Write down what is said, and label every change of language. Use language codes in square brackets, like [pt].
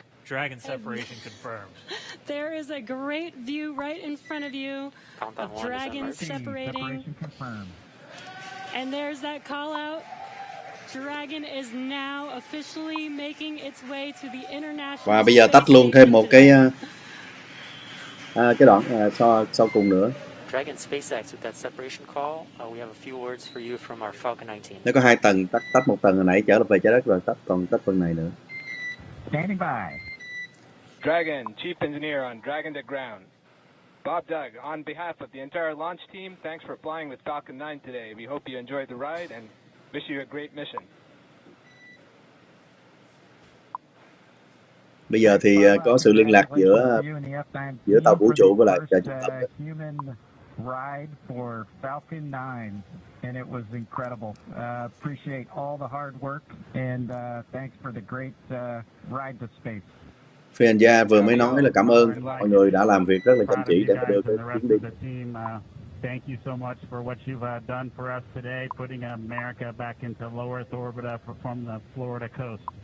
[en] Dragon separation confirmed. There is a great view right in front of you of Dragon separating. And there's that call out. Dragon is now officially making its way to the International. [vi] Và bây giờ tách luôn thêm một cái đoạn sau cùng nữa. [en] Dragon SpaceX with that separation call. We have a few words for you from our Falcon 19. [vi] Nó có hai tầng, tách một tầng hồi nãy trở về trái đất rồi, còn tách phần này nữa. [en] Standing by. Dragon, Chief Engineer on Dragon to ground. Bob Doug, on behalf of the entire launch team, thanks for flying with Falcon 9 today. We hope you enjoyed the ride and wish you a great mission. [vi] Bây giờ thì có sự liên lạc giữa tàu vũ trụ với lại trung tâm. [en] Human ride for Falcon 9. and it was incredible. Appreciate all the hard work, and thanks for the great ride to space. [vi] Phi hành gia vừa mới nói là cảm ơn mọi người đã làm việc rất là chăm chỉ để mà đưa cái chuyến đi. [en] Thank you so much for what you've done for us today, putting America back into low Earth orbit from the Florida coast.